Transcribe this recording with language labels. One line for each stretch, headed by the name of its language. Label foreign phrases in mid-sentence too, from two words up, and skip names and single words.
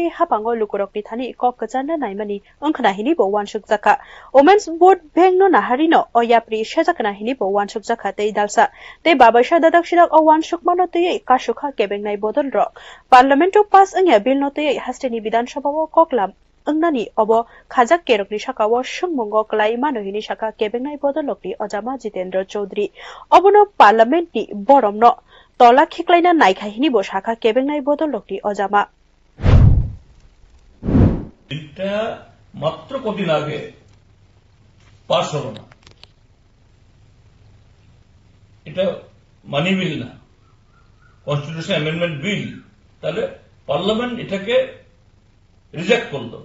Kok Borok: hapango lukurok ni thani kok kajana naimani ongkhana hini bo wansuk jaka Women's Board bengno naharino o yapri sejakna hini bo wansuk jaka tei dalsa tei babaisa dadak sirak o wansuk manotei kasukha kebengnai bodol ro parliamento pass angya bill notei hasteni bidan sabha o koklam Angnani obo khajak kerokni sakao sungmongo klai manohini saka kebengnai bodolokni Ojama Jitendra Choudhury obono parliament ni boromno tola khiklaina naikhaihini bo saka kebengnai bodolokni Ojama
Bangla: এটা মাত্র কদিন আগে পাস হলো না, এটা
English: money bill
Bangla: না,
English: constitution amendment bill,
Bangla: তাহলে পার্লামেন্ট এটাকে রিজেক্ট করলো।